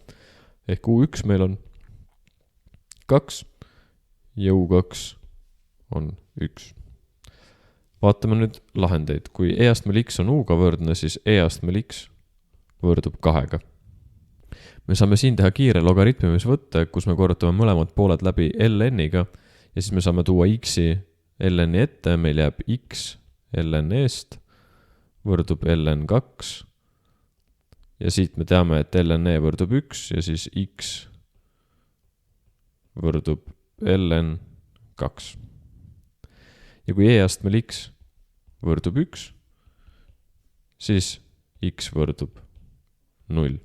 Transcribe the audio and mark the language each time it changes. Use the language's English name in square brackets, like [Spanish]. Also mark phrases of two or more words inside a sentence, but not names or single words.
[Estonian] Ehk u1 meil on 2 ja u2 on 1. Vaatame nüüd lahendeid. Kui e astmel x on u-ga võrdne, siis e astmel x võrdub 2-ga. Me saame siin teha kiire logaritmimisvõtte, kus me korrutame mõlemad pooled läbi ln-iga ja siis me saame tuua x-i ln-i ette, meil jääb x ln eest võrdub ln2 ja siit me teame, et ln-e võrdub 1 ja siis x võrdub ln2. Ja kui e astmel x võrdub 1, siis x võrdub 0.